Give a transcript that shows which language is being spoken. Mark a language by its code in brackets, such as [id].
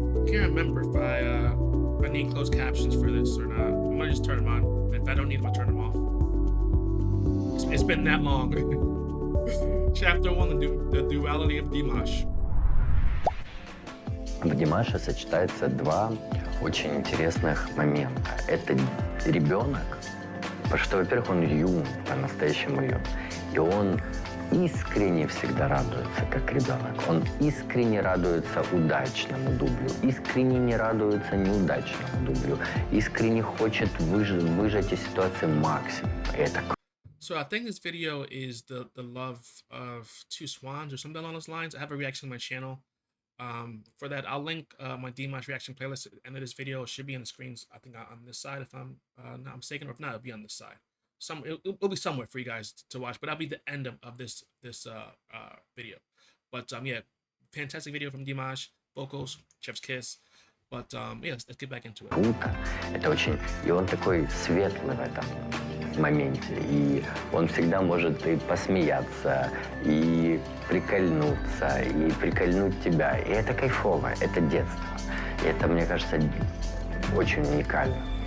[en] Remember if I need closed captions for this or not. I'm gonna just turn them on. If I don't need them, I'll turn them off. It's been that long. Chapter 1, the Duality of Dimash. [ru] В Димаше сочетается два очень интересных момента. Это ребенок, потому что, во-первых, он юн, по-настоящему юн, и он искренне всегда радуется, как ребенок. Он искренне радуется удачному дублю, искренне не радуется неудачному дублю, искренне хочет выжать из ситуации максимум. Это [en] So I think this video is the love of 2 swans or something along those lines. I have a reaction on my channel. For that, I'll link my Dimash reaction playlist at the end of this video. It should be on the screens, I think, on this side, if I'm not mistaken, or if not, it'll be on this side. It'll be somewhere for you guys to watch, but that'll be the end of this video. But yeah, fantastic video from Dimash, vocals, chef's kiss. But yeah, let's get back into it. [ru] Это очень, и он такой светлый в этом моменте, и он всегда может и посмеяться, и прикольнуться, и прикольнуть тебя, и это кайфово, это детство, и это, мне кажется, очень уникально.